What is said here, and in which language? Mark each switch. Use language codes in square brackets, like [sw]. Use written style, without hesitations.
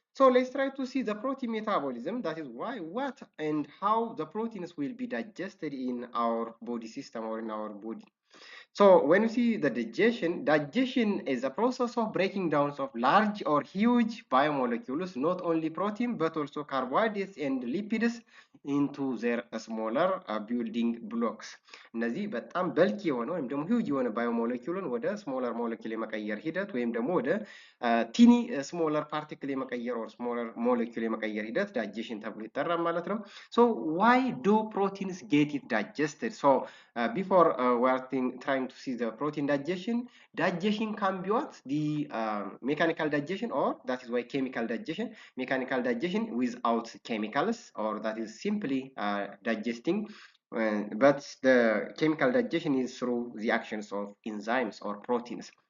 [en] So let's try to see the protein metabolism. That is why, what, and how the proteins will be digested in our body system or in our body. So when you see the digestion is a process of breaking down of large or huge biomolecules, not only protein but also carbohydrates and lipids into their smaller building blocks. [am] እነዚህ በጣም በልክ የሆነ ወይም ደግሞ ሂውጅ የሆነ ባዮሞሌኪውልን ወደ ስሞለር ሞሌኪል የመቀየር ሂደት ወይም ደግሞ ወደ ቲኒ ስሞለር ፓርቲክል የመቀየር [en] or smaller molecule [am] የመቀየር ሂደት ዳይጀሽን ተብሎ ይጠራል ማለት ነው። [en] So why do proteins get it digested? So before we are trying to see the protein digestion can be what? The mechanical digestion, or that is why chemical digestion without chemicals, or that is simply digesting. But the chemical digestion is through the actions of enzymes or proteins.